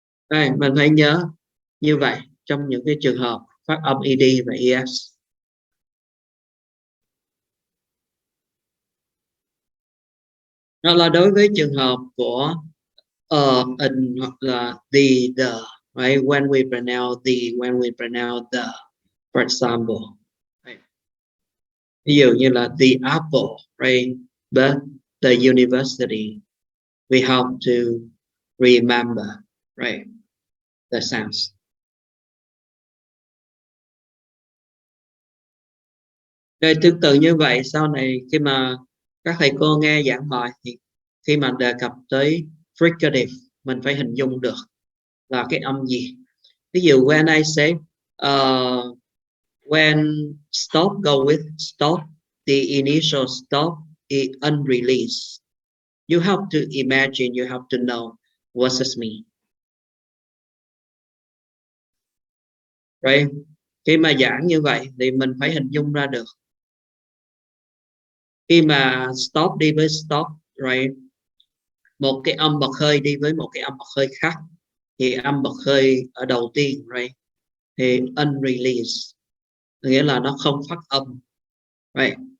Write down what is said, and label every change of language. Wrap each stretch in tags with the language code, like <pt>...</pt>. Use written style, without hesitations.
<vi>Đây, mình phải nhớ như vậy trong những cái trường hợp phát âm ed và es. Đó là đối với trường hợp của in hoặc là the, right?</vi> <en>When we pronounce the, when we pronounce the, for example, right?</en> <vi>Ví dụ như là the apple, right?</vi> <en>But the university, we have to remember, right, the sounds.</en> <vi>Rồi tương tự như vậy, sau này khi mà các thầy cô nghe giảng bài thì khi mà đề cập tới fricative, mình phải hình dung được là cái âm gì. Ví dụ</vi> <en>when I say when stop go with stop, the initial stop is unreleased. You have to imagine, you have to know what does mean. Right?</en> <vi>Khi mà giảng như vậy thì mình phải hình dung ra được. Khi mà stop đi với stop, right? Một cái âm bật hơi đi với một cái âm bật hơi khác, thì âm bật hơi ở đầu tiên, right, thì unreleased, nghĩa là nó không phát âm, right?</vi>